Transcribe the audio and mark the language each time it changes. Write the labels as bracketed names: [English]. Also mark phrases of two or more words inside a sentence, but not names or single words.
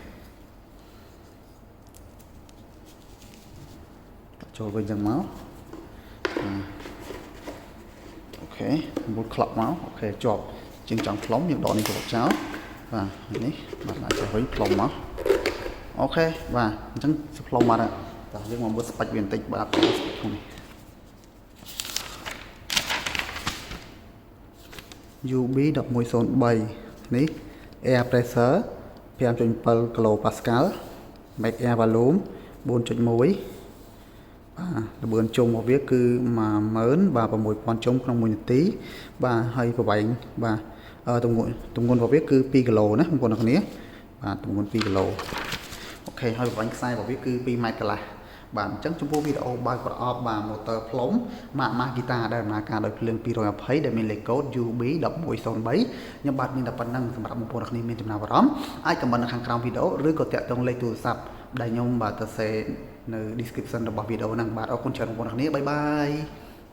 [Khmer] ចឹងមកអូខេមុតក្លាប់មកអូខេជាប់ជាងចង់ផ្លុំយើងដកនេះទៅចោលបាទនេះបាទដាក់ចូលវិញផ្លុំមកអូខេបាទអញ្ចឹងផ្លុំមកតោះយើងមកមើលស្បាច់វាបន្តិចបាទក្នុងនេះ UB1103 នេះ [English] air pressure [Khmer] 5.7 kPa [English] max air volume [Khmer] 4.1 បាទល្បឿនជុំរបស់វាគឺ10000បាទ6000ជុំក្នុង1នាទីបាទហើយប្រ វែងបាទទម្ងន់របស់វាគឺ2គីឡូណាបងប្អូនអ្នកគ្នាបាទទម្ងន់2គីឡូអូខេហើយប្រវែងខ្សែរបស់វាគឺ2ម៉ែត្រកន្លះបាទអញ្ចឹងចំពោះវីដេអូបើកប្រអប់បាទ motor ផ្លុំ Makita ដែលដំណើរការដោយភ្លើង220ដែលមានលេខកូដ UB1103 ខ្ញុំបាទមានតែប៉ុណ្្នឹងសម្រាប់បងប្អូនអ្នកគ្នាមានចំណាប់អារម្មណ៍អាចខមមិននៅខាងក្រោមវីដេអូឬក៏តាក់ទងលេខទូរស័ព្ទដែលខ្ញុំបាទទៅសេនៅ description របស់វីដេអូហ្នឹងបាទអរគុណច្រើនបងប្អូនអ្នកគ្នាបាយបាយ